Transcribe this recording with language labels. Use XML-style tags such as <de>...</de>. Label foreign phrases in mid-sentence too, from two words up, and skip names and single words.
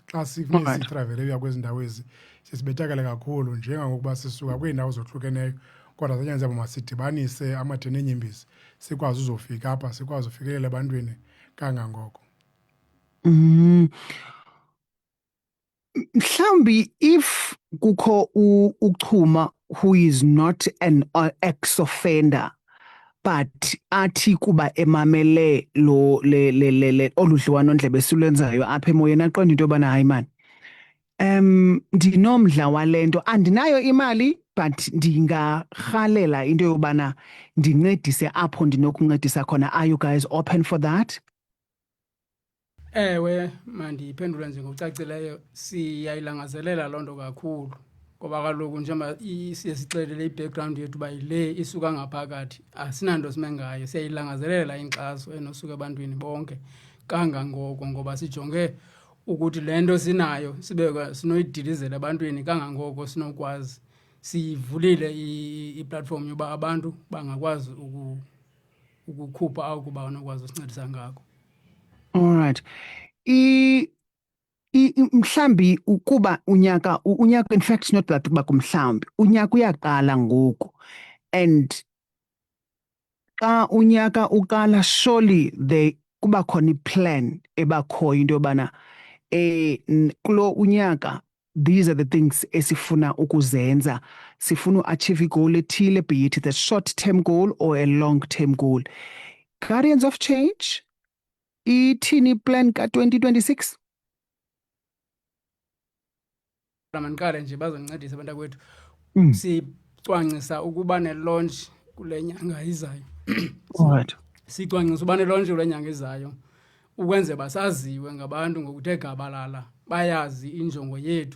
<xh>Xa sifuneka sitravele uya kwezi ndawo ezi sisibethakele kakhulu, njengangokuba sisuka kwiindawo zohlukeneyo kodwa zanyanzelwa masidibanise amatheni neenyembezi sikwazi uzofika apha, sikwazi ufikelela ebantwini kangangoko. Mhlawumbi if kukho uchuma</xh> <en>who is not an ex-offender</en> <xh>but athi kuba emamele lo oludliwano ndlebe silwenzayo apha emoyeni aqonda into yobana hayi mani, ndinomdla walento, andinayo imali but ndingarhalela into yobana ndincedise apho ndinokuncedisa khona.</xh> <en>Are you guys open for that?</en> <xh>Ewe, mandiphendule nje ngokucacileyo, siyayilangazelela loo nto kakhulu, ngoba kaloku njengoba siye sixelele i-background yethu uba yile isuka ngaphakathi, asinanto sime ngayo. Siyayilangazelela inkxaso enosuka ebantwini bonke kangangoko, ngoba sijonge ukuthi le nto sinayo sinoyidilizela ebantwini kangangoko sinokwazi. Siyivulile i-platform yoba abantu bangakwazi ukukhupha akuba banokwazi usincedisa ngako.</xh> <en>All right.</en> <xh>Mhlambi ukuba unyaka</xh> <en>in fact not that</en> <xh>kuba kumhlambi unyaka uyaqala ngoku, and xa unyaka uqala surely kuba khona i-plan ebakhoyo into yobana kulo unyaka</xh> <en>these are the things</en> <xh>esifuna ukuzenza. Sifuna uachieve igoal ethile,</xh> <en>be it the short term goal or a long term goal. Guardians of Change,</en> <xh>ithini plan ka-2026? Mandiqale nje bazoncedisa abantu kwethu. Sicwangcisa ukuba ne-launch kule nyanga izayo. Alright. Sicwangcisa uba ne-launch kule nyanga izayo ukwenze basaziwe ngabantu ngokuthe gabalala, bayazi injongo yethu.</xh>